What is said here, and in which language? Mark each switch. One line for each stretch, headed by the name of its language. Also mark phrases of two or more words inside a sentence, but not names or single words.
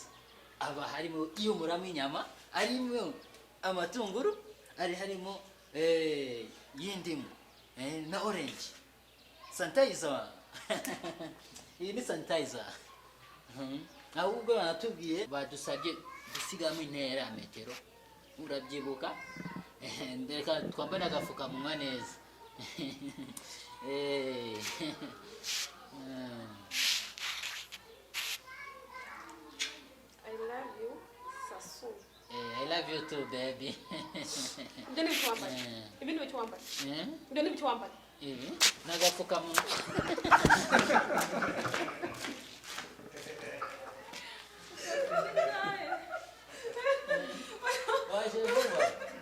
Kinyarwanda: Aba harimo iyumuramo inyama, harimo amatunguru, harimo y'indimu na
English: orange sanitizer.
Kinyarwanda: Iyi ni sanitizer. Ahubwo banatubwiye badusabye dusigamo intera ya metero, urabyibuka? Ndeka twambare agapfukamunwa neza.
English: I love you Sasu. I love you too baby.
Kinyarwanda: ibyo ni bicho wambaye ibi ni bicho wambaye ibyo ni bicho wambaye Ibi n'agapfukamunwa. Waje vuba.